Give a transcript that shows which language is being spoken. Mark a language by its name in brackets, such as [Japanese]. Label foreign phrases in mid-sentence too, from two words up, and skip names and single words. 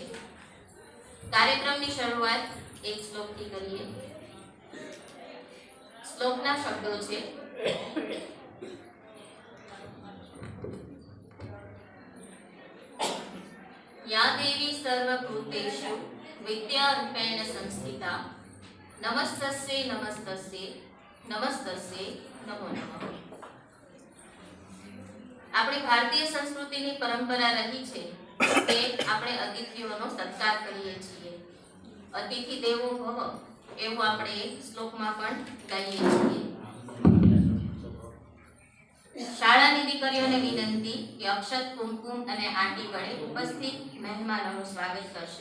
[Gujarati] કાર્યક્રમની શરૂઆત એક શ્લોકથી કરીએ। શ્લોકના શબ્દો છે [Sanskrit] या देवी सर्वभूतेषु विद्यारूपेण संस्थिता नमस्तस्यै नमस्तस्यै नमस्तस्यै नमो नमः। [Gujarati] આપણી ભારતીય સંસ્કૃતિની પરંપરા રહી છે કે આપણે અતિથિઓનો સત્કાર કરીએ છીએ। [Sanskrit] અતિથિ દેવો ભવ [Gujarati] એવું આપણે શ્લોકમાં પણ કહીએ છીએ। શાળાની દીકરીઓને વિનંતી કે અક્ષત કુમકુમ અને આંટી વડે ઉપસ્થિત મહેમાનોનું સ્વાગત કરશે।